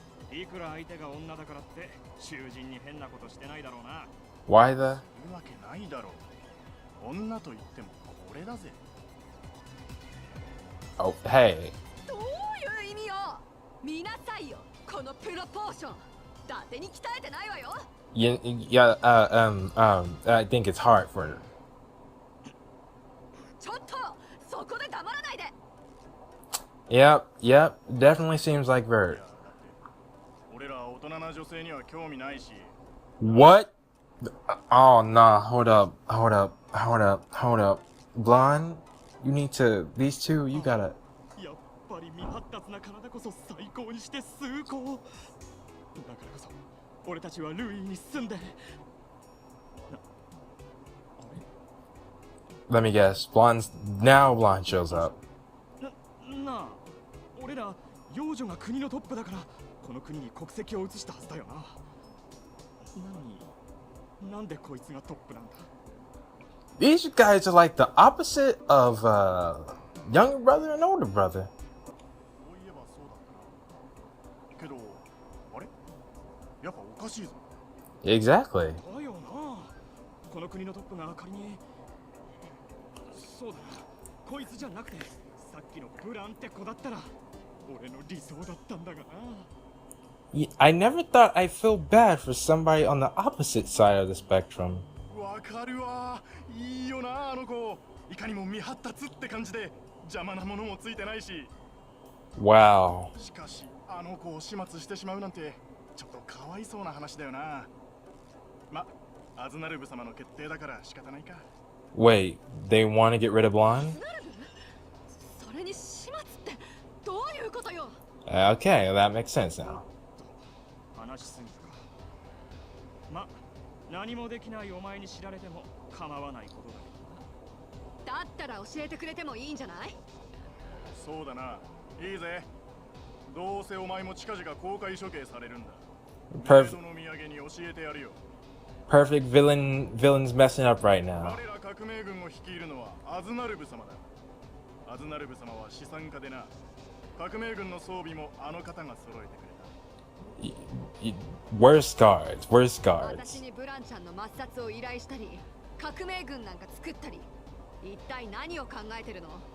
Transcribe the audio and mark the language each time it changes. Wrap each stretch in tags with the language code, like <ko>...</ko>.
<ja>いくら相手が女だからって囚人に変なことしてないだろうな。</ja> <en>Why the?</en> <ja>いるわけないだろう。女と言ってもこれだぜ。</ja> <en>Oh, hey.</en> <ja>どういう意味よ。見なさいよ、このプロポーション。伊達に鍛えてないわよ。</ja> <en>Yeah, I think it's hard for her.</en> <ja>ちょっと、そこで黙らないで。</ja> <en>Yep, definitely seems like Vert.</en> <ja>俺ら大人な女性には興味ないし。</ja> <en>What? Oh, nah, hold up. Blonde, you need to, these two, you gotta.</en> <ja>やっぱり未発達な体こそ最高にして崇高。だからこそ俺たちはルイに住んで。</ja> <en>Let me guess. Blonde shows up.</en> <ja>なあ、俺ら幼女が国のトップだからこの国に国籍を移したはずだよな。なのになんでこいつがトップなんだ。</ja> <en>These guys are like the opposite of younger brother and older brother.</en> <ja>そういえばそうだったな。けどあれ、やっぱおかしいぞ。</ja> <en>Exactly.</en> <ja>だよな。この国のトップが仮に。そうだな、こいつじゃなくてさっきのブランって子だったら俺の理想だったんだがな。</ja> <en>I never thought I'd feel bad for somebody on the opposite side of the spectrum.</en> <ja>わかるわ。いいよな、あの子。いかにも未発達って感じで邪魔なものもついてないし。</ja> <en>Wow.</en> <ja>しかしあの子を始末してしまうなんてちょっとかわいそうな話だよな。ま、アズナルブ様の決定だから仕方ないか。</ja> <en>Wait, they want to get rid of Blonde?</en> <ja>それに始末ってどういうことよ。</ja> <en>Okay, that makes sense now.</en> <ja>話しすぎたか。ま、何もできないお前に知られても構わないことだけどな。だったら教えてくれてもいいんじゃない。そうだな、いいぜ。どうせお前も近々公開処刑されるんだ。メイドの土産に教えてやるよ。</ja> <en>Perfect villain's messing up right now.</en> <ja>彼ら革命軍を率いるのはアズナルブ様だ。アズナルブ様は資産家でな。革命軍の装備もあの方が揃えてくれた。</ja> <en>Worst guards.</en> <ja>私にブランちゃんの抹殺を依頼したり、革命軍なんか作ったり、一体何を考えてるの。</ja>